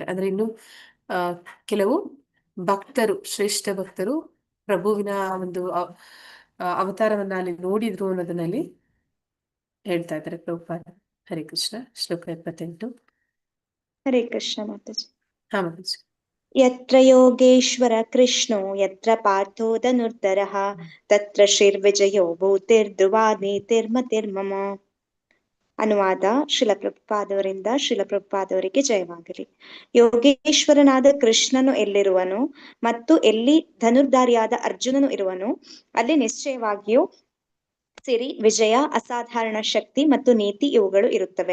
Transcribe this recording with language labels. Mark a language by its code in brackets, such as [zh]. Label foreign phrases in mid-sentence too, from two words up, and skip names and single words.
[kn] ಅಂದ್ರೆ ಇನ್ನು ಕೆಲವು ಭಕ್ತರು, ಶ್ರೇಷ್ಠ ಭಕ್ತರು ಪ್ರಭುವಿನ ಒಂದು ಅವತಾರವನ್ನ ಅಲ್ಲಿ ನೋಡಿದ್ರು ಅನ್ನೋದನ್ನಲ್ಲಿ ಹೇಳ್ತಾ ಇದ್ದಾರೆ ಪ್ರಭುಪಾದ. ಹರೇ ಕೃಷ್ಣ. ಶ್ಲೋಕ 78. ಹರೇ ಕೃಷ್ಣ ಮಾತಾಜಿ. ಹಾ ಮಾತಾಜಿ. [sa] ಯತ್ರ ಯೋಗೇಶ್ವರ ಕೃಷ್ಣೋ ಯತ್ರ ಪಾರ್ಥೋ ಧನುರ್ಧರಃ ತತ್ರ ಶ್ರೀರ್ವಿಜಯೋ ಭೂತಿರ್ಧ್ರುವ ನೀತಿರ್ಮತಿರ್ಮಮ. [kn] ಅನುವಾದ ಶ್ರೀಲ ಪ್ರಭುಪಾದವರಿಂದ ಶ್ರೀಲ ಪ್ರಭುಪಾದವರಿಗೆ ಜಯವಾಗಲಿ. ಯೋಗೇಶ್ವರನಾದ ಕೃಷ್ಣನು ಎಲ್ಲಿರುವನು ಮತ್ತು ಎಲ್ಲಿ ಧನುರ್ಧಾರಿಯಾದ ಅರ್ಜುನನು ಇರುವನು, ಅಲ್ಲಿ ನಿಶ್ಚಯವಾಗಿಯೂ ಸಿರಿ, ವಿಜಯ, ಅಸಾಧಾರಣ ಶಕ್ತಿ ಮತ್ತು ನೀತಿ ಇವುಗಳು ಇರುತ್ತವೆ.